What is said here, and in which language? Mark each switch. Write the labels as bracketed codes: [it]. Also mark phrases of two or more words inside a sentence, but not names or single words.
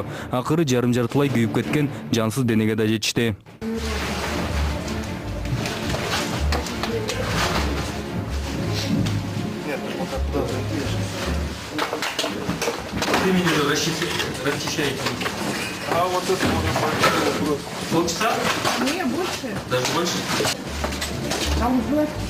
[ky] Акыры жарым жартылай күйүп кеткен жансыз денеге да жетишти. [ru] Расчищаете. А вот это уже полчаса? Не, больше. Даже больше? Там уже.